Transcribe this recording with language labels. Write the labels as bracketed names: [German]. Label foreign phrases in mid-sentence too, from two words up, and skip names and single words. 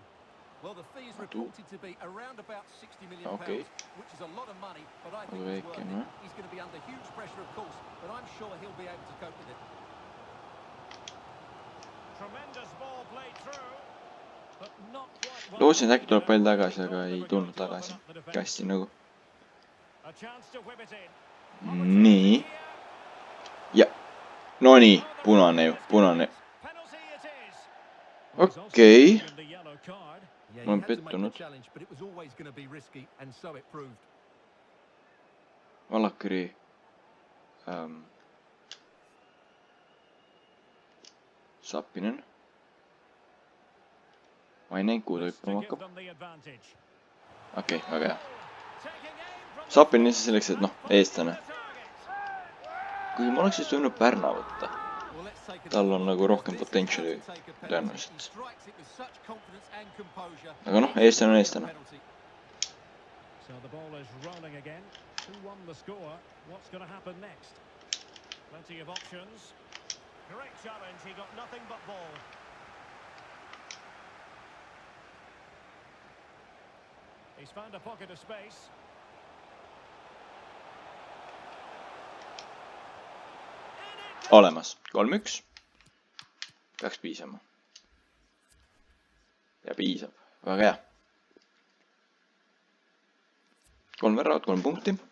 [English] Well, the fee's Adu. reported to be around about 60 million Okay. pounds, which is a lot of money, but I think Adu it's worth [Estonian] väike, [English] it. [Estonian] noh. [English] He's going to be under huge pressure, of course, but I'm sure he'll be able to cope with it. Tremendous ball played through, but not quite what [Estonian] Lootsin, et [English] they [Estonian] äkki tuleb pall [English] needed. [Estonian] tagasi, aga [English] They [Estonian] ei [English] were [Estonian] tulnud [English] going to [Estonian] tagasi. [English] open up the defense. [Estonian] Kästi nagu. [English] A chance to whip it in. [Estonian] Nii. Ja. No nii. Punane ju. Punane. [English] Penalty it is. [Estonian] Okei. [English] The yellow card. Yeah, [Estonian] Ma [English] he [Estonian] olen [English] had to make the [Estonian] pettunud. [English] challenge, but it was always going to be risky, and so it proved. [Estonian] Valakari. Sapinen. Ma ei näinud, kuhu ta [English] This to [Estonian] hüppama [English] give [Estonian] hakkab. [English] them the advantage. [Estonian] Okei, väga hea. [English] Taking aim from the [Estonian] Sapin lihtsalt selleks, et noh, eestlane. [English] target. [Estonian] Kuigi ma oleks siis võinud Pärna võtta. [English] Well, let's take a [Estonian] Tal on [English] look, [Estonian] nagu [English] because [Estonian] rohkem [English] this is [Estonian] potentiali [English] how to take a penalty. [Estonian] tõenäoliselt. [English] He strikes it with such confidence and composure. [Estonian] Aga noh, eestlane on eestlane. [English] Penalty. So the ball is rolling again. 2-1 the score. What's going to happen next? Plenty of options. Great challenge. He got nothing but ball. He's found a pocket of space. [Estonian] Olemas. 3-1. Peaks piisama. Ja piisab. Väga hea. 3 väravat, 3 punkti.